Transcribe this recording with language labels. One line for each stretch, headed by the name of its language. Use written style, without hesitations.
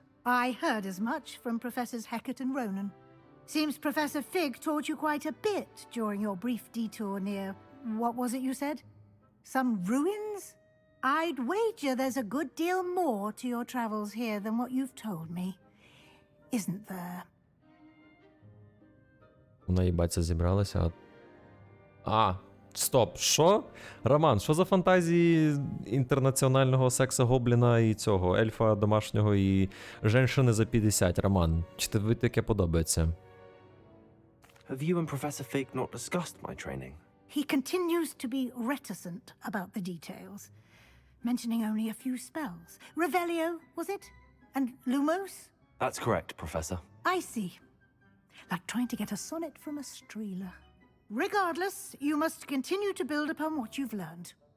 English: I heard as much from Professors Hecat and Ronan. Seems Professor Fig taught you quite a bit during your brief detour near... what was it you said? Some ruins? I'd wager there's a good deal more to your travels here than what you've told me. Isn't there?
Ukrainian: Вона, їбаться, зібралася. Стоп, що? Роман, що за фантазії інтернаціонального секса-гобліна і цього, ельфа домашнього і женщини за 50, Роман? Чи тобі таке подобається?
English: Have you and Professor Fig not discussed my training? He continues to be reticent about the details, mentioning only a few spells. Revelio, was it? And Lumos? That's correct, Professor. I see. Like trying to get a sonnet from a streeler. Regardless, you must continue to build upon what you've learned.